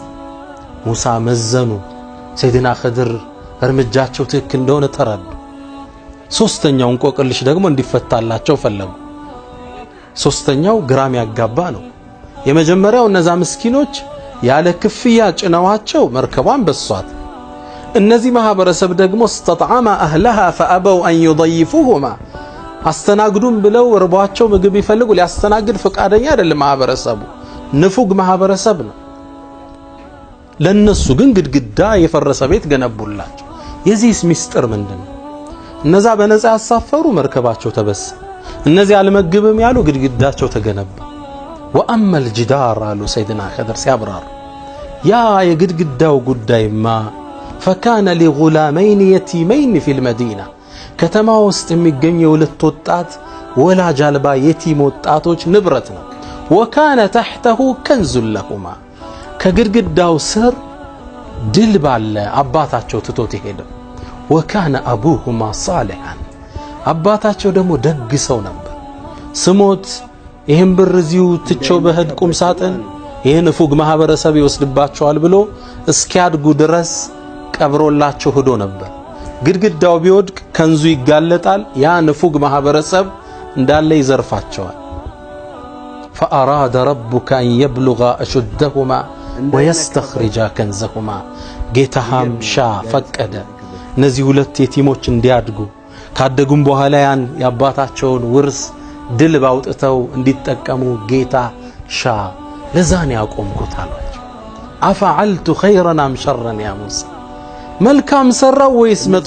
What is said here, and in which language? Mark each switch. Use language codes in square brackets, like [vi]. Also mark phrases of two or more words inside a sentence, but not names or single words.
[am] ሙሳ መዘኑ። ሰይድና ኸድር እርምጃቸው ትክክል እንደሆነ ተረዱ። ሶስተኛው እንቆቅልሽ ደግሞ እንዲፈታላቸው ፈለጉ። ሶስተኛው ግራም ያጋባ ነው። የመጀመሪያው እነዛ ምስኪኖች ያለ ክፍያ ጭነዋቸው መርከቧን በሷት። እነዚህ ማህበረሰብ ደግሞ [ar] استطعم اهلها فابوا ان يضيفوهما [am] አስተናግዱም ብለው እርቧቸው ምግብ ይፈልጉ ሊያስተናግድ ፈቃደኛ አይደለም ማህበረሰቡ። ንፉግ ማህበረሰብ ነው። ለነሱ ግን ግድግዳ የፈረሰ ቤት ገነቡላቸው። የዚህስ ሚስጥር ምንድነው? እነዛ በነፃ ያሳፈሩ መርከባቸው ተበሳ፣ እነዚህ አልመግብም ያሉ ግድግዳቸው ተገነባ። ወአማ الجدار አሉ ሰይድና ኸድር ሲያብራሩ ያ የግድግዳው ጉዳይማ [ar] فكان لغلامين يتيمين في المدينة [am] ከተማ ውስጥ የሚገኙ የሁለት ወጣት ወላጅ አልባ የቲም ወጣቶች ንብረት ነው። [ar] وكان تحته كنز لهما [am] ከግድግዳው ስር ድል ባለ አባታቸው ትቶት ሄደ። [ar] وكان أبوهما صالحا [am] አባታቸው ደግሞ ደግ ሰው ነበር። ስሞት ይሄን ብር እዚሁ ትቸው በህድ ቁም ሳጥን ይሄን ፉግ ማህበረሰብ ይወስድባቸዋል ብሎ እስኪያድጉ ድረስ ቀብሮላቸው ሄዶ ነበር። ግድግዳው ቢወድቅ ከንዙ ይጋለጣል። ያ ንፉግ ማህበረሰብ እንዳለ ይዘርፋቸዋል። [ar] فأراد ربك أن يبلغ أشدهما ويستخرج كنزهما [am] ጌታህም ሻ ፈቀደ እነዚህ ሁለት የቲሞች እንዲያድጉ ካደጉም በኋላ ያን ያባታቸውን ውርስ ድል ባውጥተው እንዲጠቀሙ ጌታ ሻ ለዛን ያቆምኩት አሏቸው። [ar] أفعلت خيرا أم شرا يا موسى፣ [am] መልካም ሰራው ወይስ መጥፎ?